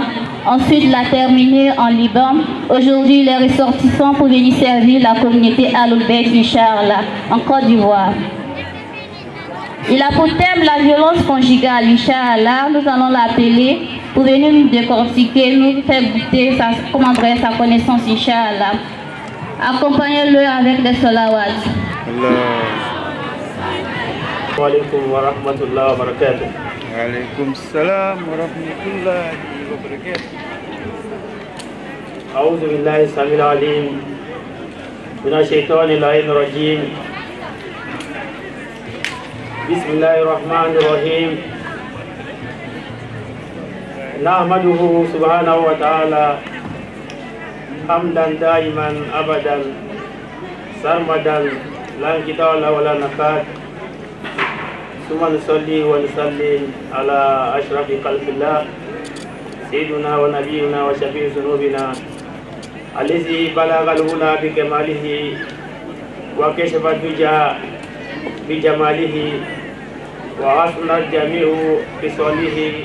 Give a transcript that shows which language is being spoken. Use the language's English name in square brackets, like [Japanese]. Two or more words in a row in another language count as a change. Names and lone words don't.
[French] Ensuite, il a terminé en Liban. Aujourd'hui, il est ressortissant pour venir servir la communauté Al-Bayt, Inch'Allah, en Côte d'Ivoire. Il a pour thème la violence conjugale, Inch'Allah. Nous allons l'appeler pour venir nous décortiquer, nous faire goûter comment briller sa connaissance, Inch'Allah. Accompagnez-le avec des salawats. [Arabic] السلام عليكم ورحمة الله وبركاته. وعليكم السلام ورحمة الله وبركاته. أعوذ بالله السميع العليم من الشيطان الرجيم. بسم الله الرحمن الرحيم. نحمده سبحانه وتعالى حمدا دائما أبدا سرمدا لا انقطاع ولا نفاد. ثم نصلي ونسلم على أشرف خلق الله سيدنا ونبينا وشفيع ذنوبنا الذي بلغ الأولى بكماله وكشف الدجى بجماله وحسن الجميع بصالحه